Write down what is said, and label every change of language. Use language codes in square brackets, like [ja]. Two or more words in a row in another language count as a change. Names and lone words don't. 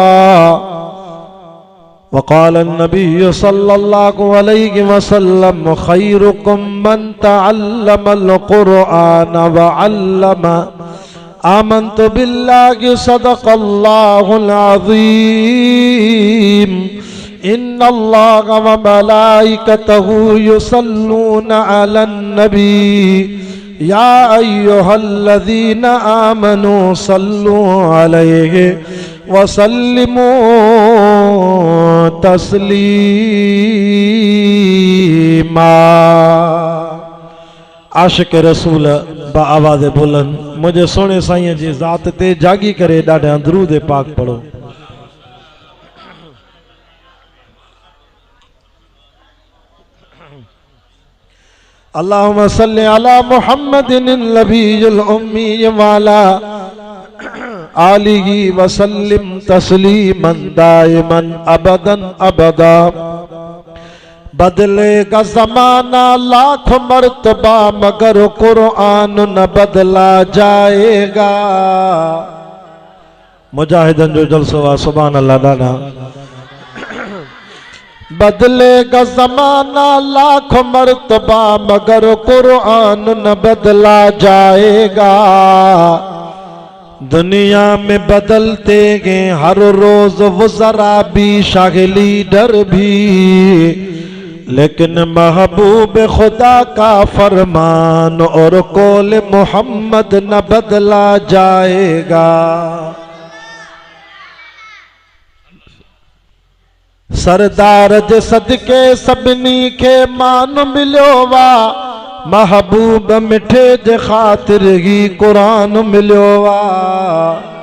[ar] وقال النبي صلى الله عليه وسلم خيركم من تعلم القرآن وعلمه آمنت بالله صدق الله العظيم إن الله وملائكته يصلون على النبي يا أيها الذين آمنوا صلوا عليه وسلموا تسليما. [sd] आशिक़ रसूल बा आवाज़ बुलंद मुझे सोने साईं जी ज़ात ते जागी करे ॾाढा दरूद पाक पढ़ो। [ar] اللهم صل على محمد النبي الأمي وعلى آله وسلم تسليما دائما أبدا أبدا. [ur] بدلے گا زمانہ لاکھ مرتبہ مگر قرآن نہ بدلا جائے گا. [sd] मुजाहिदन जो जलसो आहे [ar] سبحان الله [sd] ॾाढा। [ur] بدلے گا زمانہ لاکھ مرتبہ مگر قرآن نہ بدلا جائے گا. دنیا میں بدلتے گئے ہر روز وزرا بھی شاغلی ڈر بھی، لیکن محبوب خدا کا فرمان اور قول محمد نہ بدلا جائے گا. [sd] सरदार जे सदके सभिनी के मान मिलियो वा, महबूब मिठे जे ख़ातिर ही कुरान मिलियो वा।